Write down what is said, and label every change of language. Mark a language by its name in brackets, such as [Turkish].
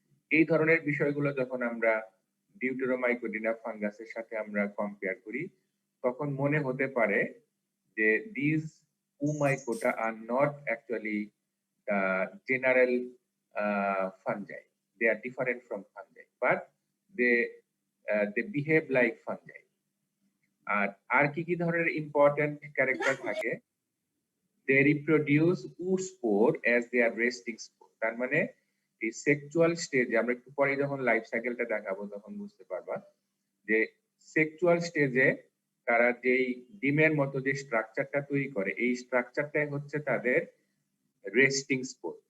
[Bangla] এই ধরনের বিষয়গুলো যখন আমরা ডিউটেরোমাইকোডিনা ফাঙ্গাসের সাথে আমরা কম্পেয়ার করি তখন মনে হতে পারে যে [English] This oomycota are not actually general fungi. They are different from fungi, but they behave like fungi. [Bangla] আর কি ধরনের ইম্পর্টেন্ট ক্যারেক্টার থাকে? [English] They reproduce oospore as their resting spore. [Bangla] তার মানে এই সেক্সুয়াল স্টেজে, আমরা একটু পরে যখন লাইফ সাইকেলটা দেখাবো তখন বুঝতে পারবা যে সেক্সুয়াল স্টেজে তারা যেই ডিমের মতো যে স্ট্রাকচারটা তৈরি করে, এই স্ট্রাকচারটাই হচ্ছে তাদের রেস্টিং স্পোর।